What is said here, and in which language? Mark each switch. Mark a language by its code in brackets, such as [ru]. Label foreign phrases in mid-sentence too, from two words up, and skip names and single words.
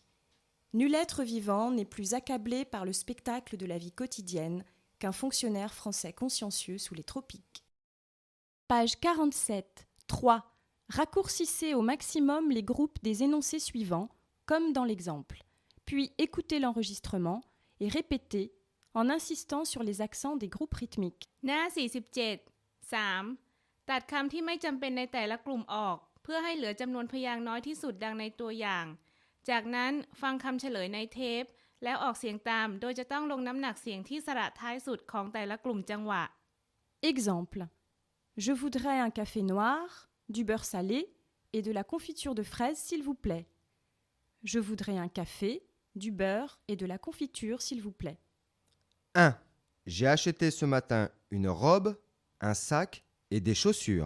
[fr] Nul être vivant n'est plus accablé par le spectacle de la vie quotidienne qu'un fonctionnaire français consciencieux sous les tropiques. Page 47, 3. Raccourcissez au maximum les groupes des énoncés suivants, comme dans l'exemple. Puis écoutez l'enregistrement et répétez en insistant sur les accents des groupes rythmiques. [th] หน้า 47 3 ตัดคำที่ไม่จำเป็นในแต่ละกลุ่มออก เพื่อให้เหลือจำนวนพยางค์น้อยที่สุดดังในตัวอย่าง จากนั้นฟังคำเฉลยในเทป แล้วออกเสียงตาม โดยจะต้องลงน้ำหนักเสียงที่สระท้ายสุดของแต่ละกลุ่มจังหวะ [fr] Exemple. Je voudrais un café noir, du beurre salé et de la confiture de fraises, s'il vous plaît. Je voudrais un café, du beurre et de la confiture, s'il vous plaît. 1. J'ai acheté ce matin une robe, un sac et des chaussures.